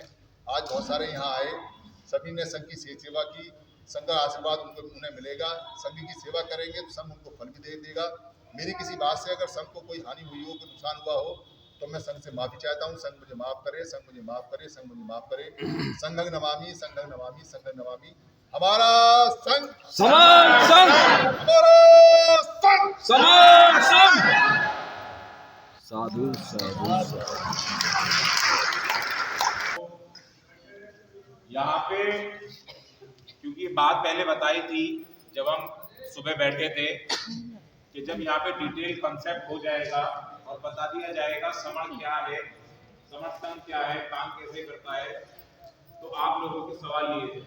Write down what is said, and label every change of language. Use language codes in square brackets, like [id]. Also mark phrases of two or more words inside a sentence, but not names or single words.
[hi] आज बहुत सारे यहाँ आए, सभी ने संघ की सेवा की, संघ का आशीर्वाद उन्हें मिलेगा। संघ की सेवा करेंगे तो संघ उनको फल भी दे देगा। मेरी किसी बात से अगर संघ को कोई हानि हुई हो, कोई नुकसान हुआ हो, तो मैं संघ से माफी चाहता हूँ। संघ मुझे माफ करे, संघ मुझे माफ करे, संघ मुझे माफ करे। [sa] संघं नमामि, संघं नमामि, संघं नमामि। [hi] हमारा संघ समान संघ, हमारा संघ समान संघ। साधु साधु यहाँ पे क्योंकि ये बात पहले बताई थी जब हम सुबह बैठे थे कि जब यहाँ पे [en] detail concept [hi] हो जाएगा और बता दिया जाएगा समण क्या है, समर्थन क्या है, काम कैसे करता है, तो आप लोगों के सवाल ये थे।